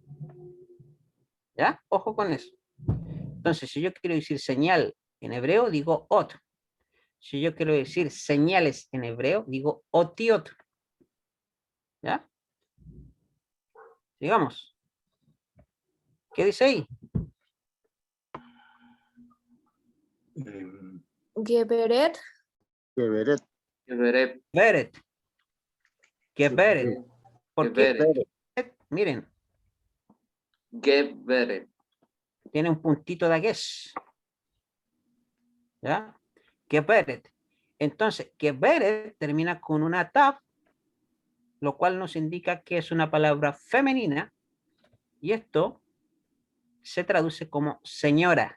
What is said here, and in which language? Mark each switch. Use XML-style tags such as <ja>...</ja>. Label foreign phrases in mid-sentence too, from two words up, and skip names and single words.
<es>¿Ya? Ojo con eso. Entonces, si yo quiero decir señal en hebreo, digo ot. Si yo quiero decir señales en hebreo, digo otiot. ¿Ya? Sigamos. ¿Qué dice ahí? Geberet. Geberet. Geberet. Beret. Geberet. ¿Por qué? Geberet. Miren, Geberet. tiene un puntito de agues. ¿Ya? Geberet. Entonces, Geberet termina con una tab, lo cual nos indica que es una palabra femenina, y esto se traduce como señora.</es>